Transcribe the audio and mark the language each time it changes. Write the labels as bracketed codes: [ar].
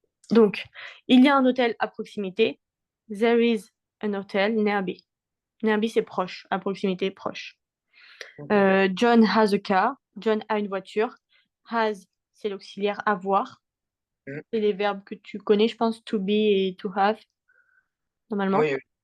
[fr] Donc, il y a un hôtel à proximité. [en] There is an hotel nearby. [fr] Nearby, c'est proche, à proximité, proche. Ok. [en] John has a car. [fr] John a une voiture. Has, c'est l'auxiliaire avoir. Mm. C'est les verbes que tu connais, je pense, to be et to have, normalement. Oui, oui.